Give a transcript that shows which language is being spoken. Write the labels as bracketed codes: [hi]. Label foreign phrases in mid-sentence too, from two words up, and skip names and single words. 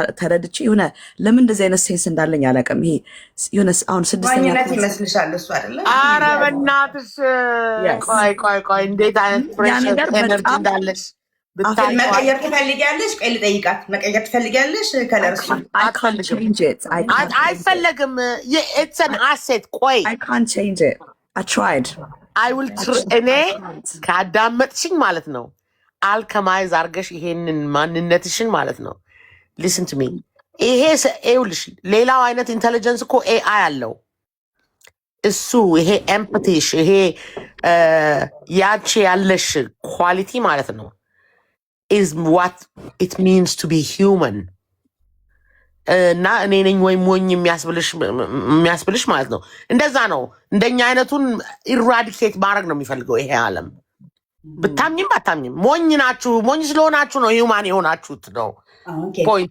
[am] ተረድቼ የሆነ ለምን እንደዚህ አይነት ሴንስ እንዳለኝ አላውቅም። ይሄ የሆነ አሁን ስድስተኛ ይመስልሻል እሱ አይደለም? ኧረ በእናትሽ ቆይ እንዴት አይነት [en] pressure energy [am] እንዳለሽ መቀየር ትፈልጊያለሽ? ቆይ ልጠይቃት። መቀየር ትፈልጊያለሽ? ከለርሱ አይፈለግም። [en] it's an asset። [am] ቆይ [en] I can't change it. I tried. [am] እኔ ካዳመጥሽኝ ማለት ነው አልከማይዝ አርገሽ ይሄንን ማንነትሽን ማለት ነው [en] listen to me። [am] ይሄ ይኸውልሽ ሌላው አይነት ኢንቴሊጀንስ እኮ ኤአይ አለው። እሱ ይሄ ኤምፓቲሽ ይሄ ያቺ ያለሽ ኳሊቲ ማለት ነው [en] is what it means to be human። [am] እና እኔ ነኝ ወይ ሞኝ የሚያስብልሽ ማለት ነው። እንደዛ ነው። እንደኛ አይነቱን ኢራዲኬት ማድረግ ነው የሚፈልገው ይሄ ዓለም። ብታምኝም ባታምኝም ሞኝ ናችሁ። ሞኝ ስለሆናችሁ ነው ሂውማን የሆናችሁት ነው ፖይንቱ።